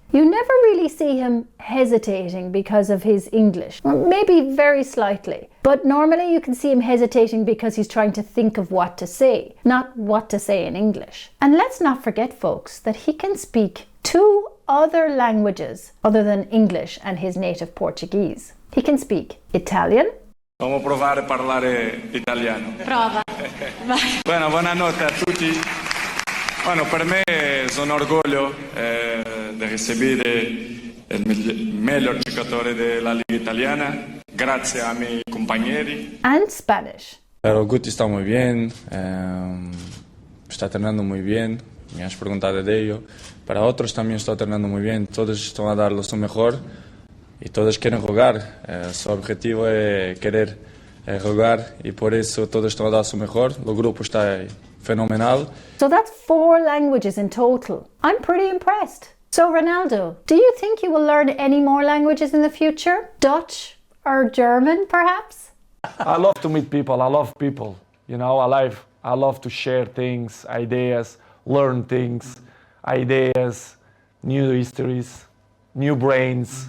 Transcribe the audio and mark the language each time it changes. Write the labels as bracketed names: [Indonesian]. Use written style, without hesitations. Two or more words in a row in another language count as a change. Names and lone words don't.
[English] You never really see him hesitating because of his English, or maybe very slightly. But normally you can see him hesitating because he's trying to think of what to say, not what to say in English. And let's not forget, folks, that he can speak 2 other languages other than English and his native Portuguese. He can speak Italian. [Italian] Vamos provare a parlare italiano. Prova. Bueno, buonanotte a tutti. Bueno, per me è un orgoglio di ricevere il miglior giocatore della Liga Italiana, grazie ai miei compañeros. [English] And Spanish. [Spanish] Pero Guti está muy bien, está entrenando muy bien, me has preguntado de ello. Para otros también está entrenando muy bien, todos están a dar lo mejor y todos quieren jugar. Su objetivo es querer jugar y por eso todos están a dar lo mejor. El grupo está phenomenal. [English] So that's 4 languages in total. I'm pretty impressed. So Ronaldo, do you think you will learn any more languages in the future? Dutch or German, perhaps? I love to meet people. I love people. You know, I love to share things, ideas, learn things, ideas, new histories, new brains.